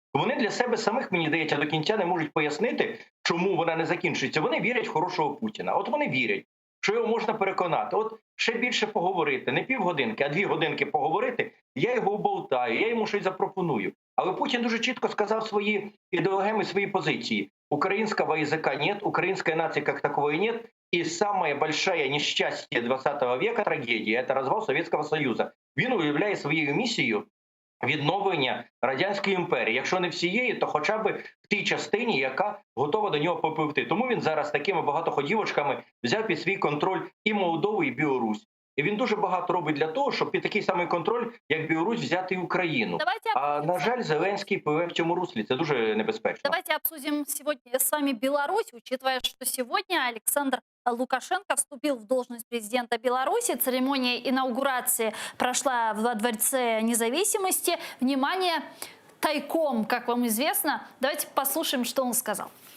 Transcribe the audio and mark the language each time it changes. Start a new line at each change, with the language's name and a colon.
Ukrainian: Вони для себе самих, мені здається, до кінця не можуть пояснити, чому вона не закінчується. Вони вірять в хорошого Путіна. От вони вірять, що його можна переконати. От ще більше поговорити, не півгодинки, а 2 годинки поговорити, я його оболтаю, я йому щось запропоную. Але Путін дуже чітко сказав свої ідеологеми, свої позиції.
Russian: Украинского языка нет, украинской нации как таковой нет. И самое большое несчастье 20 века, трагедия, это развал Советского Союза.
Ukrainian: Він уявляє своєю місією відновлення Радянської імперії. Якщо не всієї, то хоча б в тій частині, яка готова до нього попливти. Тому він зараз такими багатоходівочками взяв під свій контроль і Молдову, і Білорусь. І він дуже багато робить для того, щоб під такий самий контроль, як Білорусь, взяти і Україну. А, на жаль, Зеленський пливе в цьому руслі. Це дуже небезпечно.
Russian: Давайте обсудим сегодня с вами Беларусь, учитывая, что сегодня Александр Лукашенко вступил в должность президента Беларуси. Церемония инаугурации прошла во Дворце независимости. Внимание, тайком, как вам известно. Давайте послушаем, что он сказал.